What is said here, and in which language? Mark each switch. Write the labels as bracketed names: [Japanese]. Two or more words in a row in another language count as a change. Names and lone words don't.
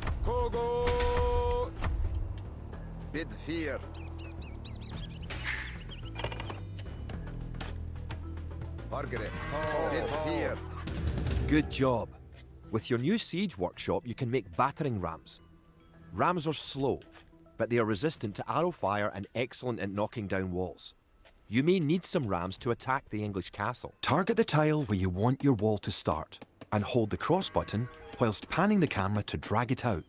[English] Kogo. Bid 4. Varged. Bid 4. Good job. With your new siege workshop, you can make battering rams. Rams are slow, but they are resistant to arrow fire and excellent at knocking down walls. You may need some rams to attack the English castle. Target the tile where you want your wall to start, and hold the cross button whilst panning the camera to drag it out.